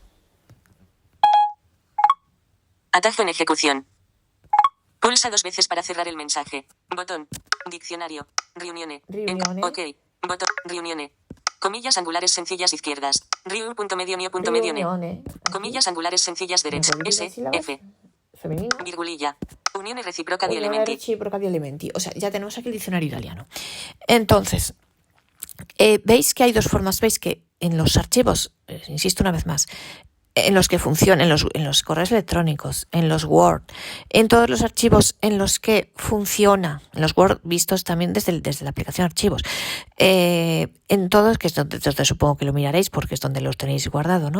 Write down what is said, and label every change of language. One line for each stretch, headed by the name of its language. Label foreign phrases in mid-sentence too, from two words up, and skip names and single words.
Spanish: Atajo en ejecución. Pulsa 2 veces para cerrar el mensaje. Botón. Diccionario. Reunione.
Italian: Riunione.
Spanish: OK. Botón. Reunione. Comillas angulares sencillas izquierdas. Riu.medionio.medione.
Italian: Riunione.
Spanish: Comillas angulares sencillas derecha. Repetir S. las sílabas. F. Femenino.
Italian: Virgulilla. Unione reciproca di Unione elementi. reciproca di elementi.
Spanish: O sea, ya tenemos aquí el diccionario italiano. Entonces, veis que hay dos formas. Veis que en los archivos, insisto una vez más, en los que funcionan, en los correos electrónicos, en los Word, en todos los archivos en los que funciona, en los Word vistos también desde la aplicación Archivos, en todos, que es donde supongo que lo miraréis porque es donde los tenéis guardado, ¿no?